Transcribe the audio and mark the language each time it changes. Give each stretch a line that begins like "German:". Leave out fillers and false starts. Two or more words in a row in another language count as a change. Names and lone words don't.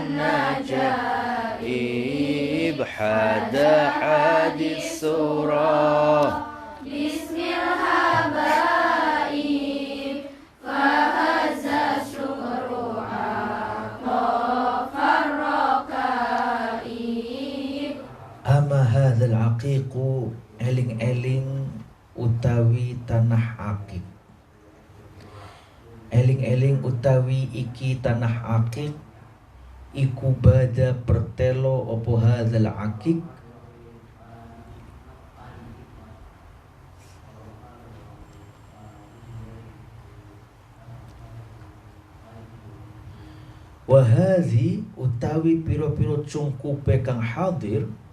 Arabic: النجائب حدا حادي السورة باسم الحبائب فهز الشكر عطف الركائب أما هذا العقيق
Javanese: eling-eling utawi tanah akik. Eling-eling utawi iki tanah akik iku bada pertelo opo
Arabic: هذا العقيق
Javanese: wahadhi utawi piro-piro cungkupe kang hadir